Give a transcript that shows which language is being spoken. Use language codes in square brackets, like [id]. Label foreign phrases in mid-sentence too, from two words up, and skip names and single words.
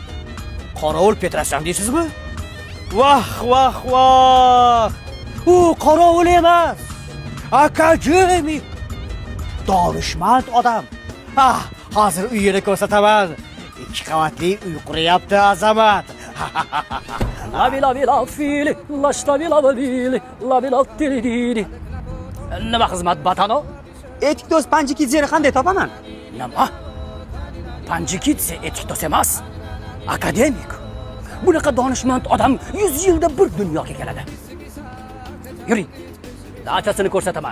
[uz] Qorovul Petrosyan deysizmi? Vah, vah, vah. U qorovul emas. Akademik. Donishmand odam. Hozir uyini ko'rsataman. 2 qavatli uy quryapti azamat. La la la fili, la la la tiri. Nima xizmat batano? Etikdos Panjikidze qanday topaman? Nima? Panjikidze etikdos emas. Akademik. Bunaqa donishmand odam 100 yilda bir dunyoga keladi. Yuring. Dachasini ko'rsataman.